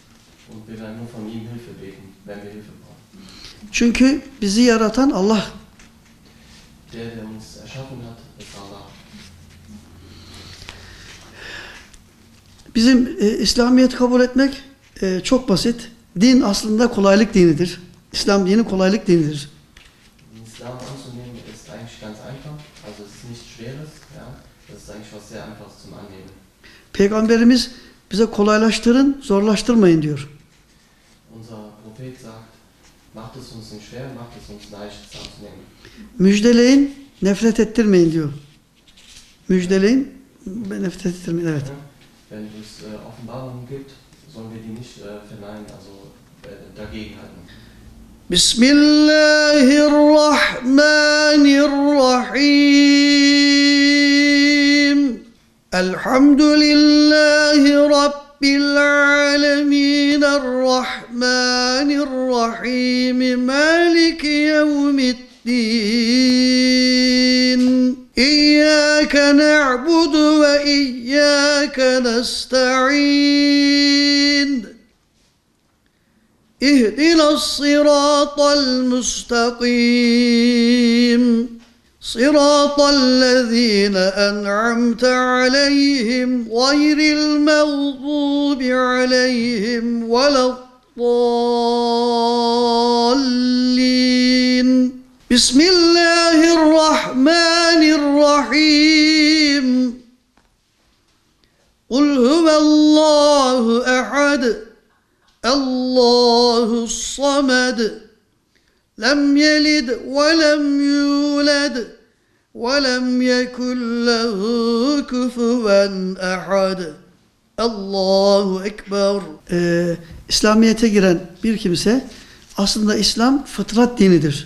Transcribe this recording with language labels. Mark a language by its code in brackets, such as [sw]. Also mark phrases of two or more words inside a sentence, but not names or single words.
[tr] Çünkü bizi yaratan Allah. Bizim İslamiyet'i kabul etmek çok basit. Din aslında kolaylık dinidir. İslam dini kolaylık dinidir. [de] Islam anzunehmen ist eigentlich ganz einfach. Also es ist nichts Schweres, ja. Das ist eigentlich was sehr Einfaches zum Annehmen. [tr] Peygamberimiz bize kolaylaştırın, zorlaştırmayın diyor. [de] Unser Prophet sagt, macht es uns nicht schwer, macht es uns leicht, es anzunehmen. [tr] Müjdeleyin, nefret ettirmeyin diyor. Müjdeleyin, nefret ettirmeyin, evet. [de] Wenn es Offenbarungen gibt, sollen wir die nicht verneinen, also dagegen halten. [ar] بسم الله الرحمن الرحيم. الحمد لله رب العالمين. الرحمن الرحيم مالك يوم الدين. إياك نعبد وإياك نستعين. اهدنا الصراط المستقيم صراط الذين أنعمت عليهم غير المغضوب عليهم ولا الضالين بسم الله الرحمن الرحيم قل هو الله أحد الله الصمد لم يلد ولم يولد ولم يكن له كفوا أحد. الله أكبر. [tr] İslamiyet'e giren bir kimse aslında İslam fıtrat dinidir.